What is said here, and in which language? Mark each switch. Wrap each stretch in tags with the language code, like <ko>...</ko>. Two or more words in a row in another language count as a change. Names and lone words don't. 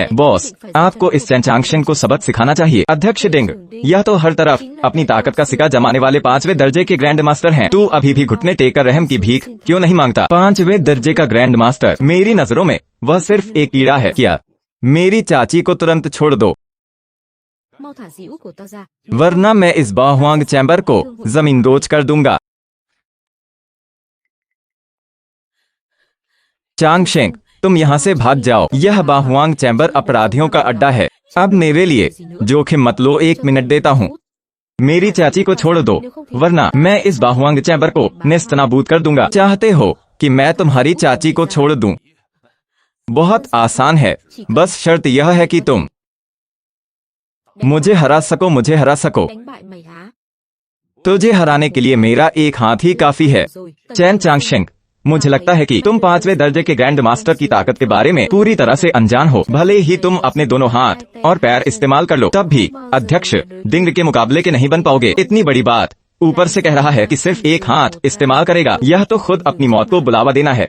<hi>बॉस, आपको इस चैन चांगशेंग को सबक सिखाना चाहिए। अध्यक्ष डिंग, यह तो हर तरफ अपनी ताकत का सिक्का जमाने वाले 5वें दर्जे के ग्रैंड मास्टर हैं। तू अभी भी घुटने टेक कर रहम की भीख क्यों नहीं मांगता? 5वें दर्जे का ग्रैंड मास्टर? मेरी नजरों में वह सिर्फ एक कीड़ा है। क्या? मेरी चाची को तुरंत छोड़ दो,</hi> <vi>Mau thả dĩ út của tao ra.</vi> <hi>वरना मैं इस बाहुआंग चैम्बर को जमीन दोज कर दूंगा। चांगशेंग, तुम यहाँ से भाग जाओ। यह बाहुआंग चैम्बर अपराधियों का अड्डा है। अब मेरे लिए जोखिम मत लो। 1 मिनट देता हूँ। मेरी चाची को छोड़ दो, वरना मैं इस बाहुआंग चैम्बर को नेस्तनाबूद कर दूंगा। चाहते हो कि मैं तुम्हारी चाची को छोड़ दूं? बहुत आसान है। बस शर्त यह है कि तुम मुझे हरा सको। मुझे हरा सको।</hi> <vi>Đánh bại mày hả?</vi> <hi>तुझे हराने के लिए मेरा एक हाथ ही काफी है।</hi> <vi>Rồi, cẩn</vi> <hi>चैन</hi> <vi>thận.</vi> <hi>चांगशेंग, मुझे लगता है कि तुम 5वें दर्जे के ग्रैंड मास्टर की ताकत के बारे में पूरी तरह से अनजान हो। भले ही तुम अपने दोनों हाथ और पैर इस्तेमाल कर लो, तब भी अध्यक्ष डिंग के मुकाबले के नहीं बन पाओगे। इतनी बड़ी बात, ऊपर से कह रहा है कि सिर्फ एक हाथ इस्तेमाल करेगा। यह तो खुद अपनी मौत को बुलावा देना है।</hi>